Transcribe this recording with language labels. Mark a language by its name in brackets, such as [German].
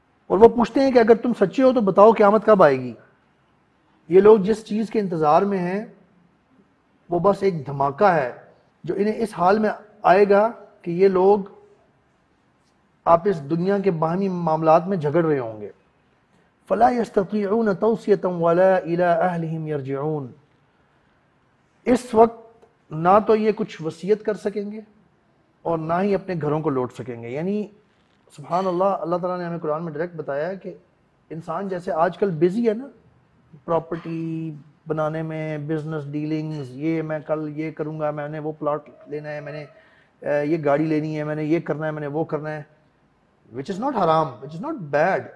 [Urdu] اور وہ پوچھتے ہیں کہ اگر تم سچے ہو تو بتاؤ قیامت کب آئے گی. یہ لوگ جس چیز کے انتظار میں ہیں وہ بس ایک دھماکہ ہے جو انہیں اس حال میں آئے گا کہ یہ لوگ آپ اس دنیا کے باہمی معاملات میں جھگڑ رہے ہوں گے. [Arabic] فلا يستطيعون توصية ولا الى اهلهم يرجعون. [Urdu] اس وقت نہ تو یہ کچھ وصیت کر سکیں گے اور نہ ہی اپنے گھروں کو لوٹ سکیں گے. یعنی سبحان اللہ، اللہ تعالیٰ نے ہمیں قرآن میں ڈائریکٹ بتایا ہے کہ انسان جیسے آج کل بزی ہے نا پراپرٹی بنانے میں، بزنس ڈیلنگز، یہ میں کل یہ کروں گا، میں نے وہ پلاٹ لینا ہے، میں نے یہ گاڑی لینی ہے، میں نے یہ کرنا ہے، میں نے وہ کرنا ہے، [English] which is not [Urdu] حرام، [English] which is not bad.